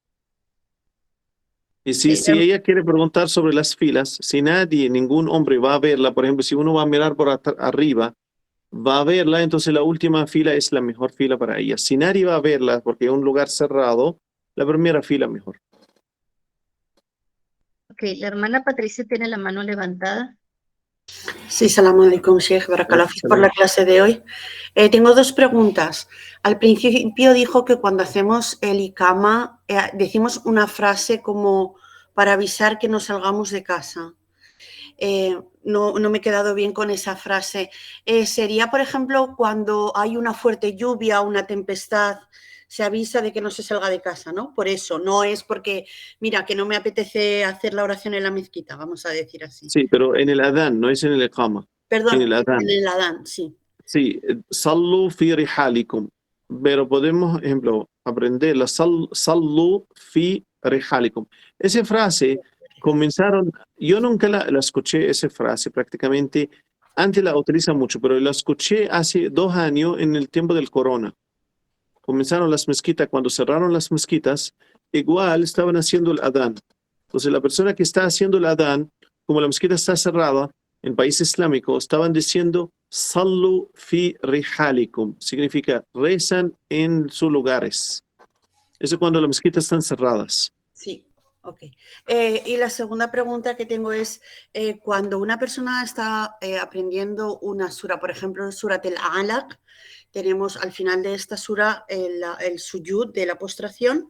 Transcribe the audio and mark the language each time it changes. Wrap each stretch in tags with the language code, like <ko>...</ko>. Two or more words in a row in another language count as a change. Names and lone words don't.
<es>Y si ella quiere preguntar sobre las filas, si ningún hombre va a verla, por ejemplo, si uno va a mirar por arriba, va a verla, entonces la última fila es la mejor fila para ella. Si nadie va a verla porque es un lugar cerrado, la primera fila mejor. Ok, la hermana Patricia tiene la mano levantada. Sí,</es> <ar>سلام عليكم,</ar> <es>Sheikh,</es> <ar>بارك الله فيك</ar> <es>por la clase de hoy. Tengo dos preguntas. Al principio dijo que cuando hacemos el ikama decimos una frase como para avisar que nos salgamos de casa. No me he quedado bien con esa frase. Sería, por ejemplo, cuando hay una fuerte lluvia, una tempestad, se avisa de que no se salga de casa, ¿no? Por eso, no es porque, mira, que no me apetece hacer la oración en la mezquita, vamos a decir así. Sí, pero en el adán, no es en el iqama. Perdón, en el adán, sí. Sí,</es> <ar>صلوا في رحالكم.</ar> <es>Pero podemos, ejemplo, aprender la</es> <ar>صلوا في رحالكم.</ar> <es>Esa frase comenzaron, yo nunca la escuché esa frase prácticamente, antes la utilizan mucho, pero la escuché hace 2 años en el tiempo del corona. Comenzaron las mezquitas, cuando cerraron las mezquitas, igual estaban haciendo el adán. Entonces la persona que está haciendo el adán, como la mezquita está cerrada, en país islámico, estaban diciendo</es> <ar>صلوا في رحالكم,</ar> <es>significa rezan en sus lugares. Eso cuando las mezquitas están cerradas. Sí, ok. Y la segunda pregunta que tengo es, cuando una persona está aprendiendo una sura, por ejemplo, Surat al-Alaq, tenemos al final de esta sura el suyud de la postración.</es>